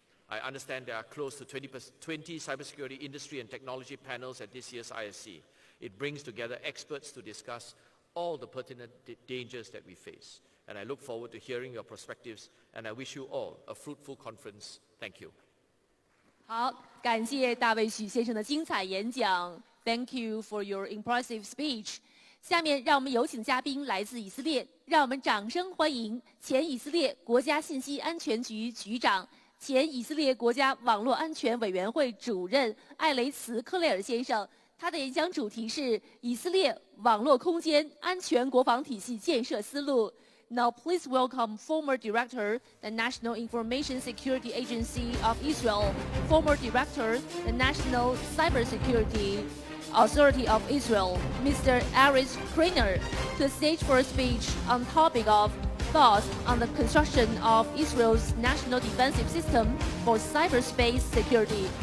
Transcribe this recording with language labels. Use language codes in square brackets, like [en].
[en] I understand there are close to 20 cybersecurity industry and technology panels at this year's ISC. It brings together experts to discuss all the pertinent dangers that we face. And I look forward to hearing your perspectives, and I wish you all a fruitful conference. Thank you. [zh] 好，感谢大卫许先生的精彩演讲。 [en] Thank you for your impressive speech. [zh] 下面让我们有请嘉宾来自以色列，让我们掌声欢迎前以色列国家信息安全局局长、前以色列国家网络安全委员会主任艾雷茨·克雷尔先生。他的演讲主题是以色列网络空间安全国防体系建设思路。 [en] Now please welcome former director, the National Information Security Agency of Israel, former director, the National Cybersecurity Authority of Israel, Mr. Aris Krainer, to the stage for a speech on topic of thoughts on the construction of Israel's national defensive system for cyberspace security.